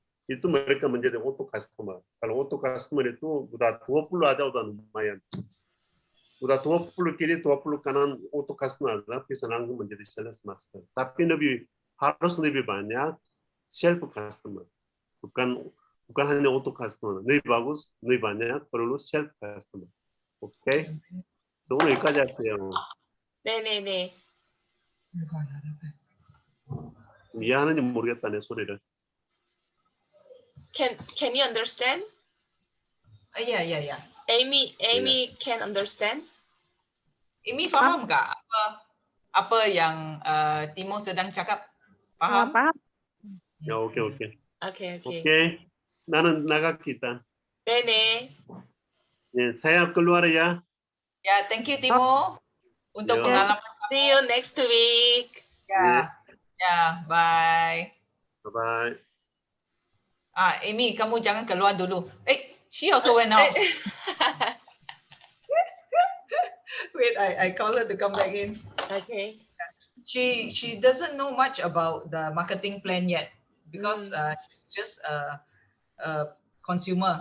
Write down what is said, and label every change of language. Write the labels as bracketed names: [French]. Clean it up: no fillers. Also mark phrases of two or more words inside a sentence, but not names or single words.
[Indonesian] Itu mereka menjadi [English] auto customer. [Indonesian] Kalau [English] auto customer [Indonesian] itu udah 20 aja udah lumayan. Udah 20 kiri, 20 kanan [English] auto customer [Indonesian] ada, bisa langsung menjadi [English] sales master. [Indonesian] Tapi harus lebih banyak [English] self customer. [Indonesian] Bukan hanya [English] auto customer. [Indonesian] Lebih bagus, lebih banyak perlu [English] self customer. [Korean] 오케이? 오늘 여기까지 할게요. 네네네. 이해하는지 모르겠다, 내 소리를. [English] Can you understand? [Indonesian] Ya. [English] Amy can understand? [Malay] Amy faham nggak apa yang Timo sedang cakap? [Indonesian] Paham? Paham. [Korean] 야, 오케이. 오케이. 오케이. 나는 나갈게. 네네. 예, [Indonesian] saya keluar ya. Ya, [English] thank you Timo untuk [Indonesian] Ya. pengalaman. [English] See you next week. [Indonesian] Ya, bye. [English] Bye. [Indonesian] Amy, kamu jangan keluar dulu. [English] She also went out. Wait, I call her to come back in. Okay. She doesn't know much about the marketing plan yet because she's just a consumer.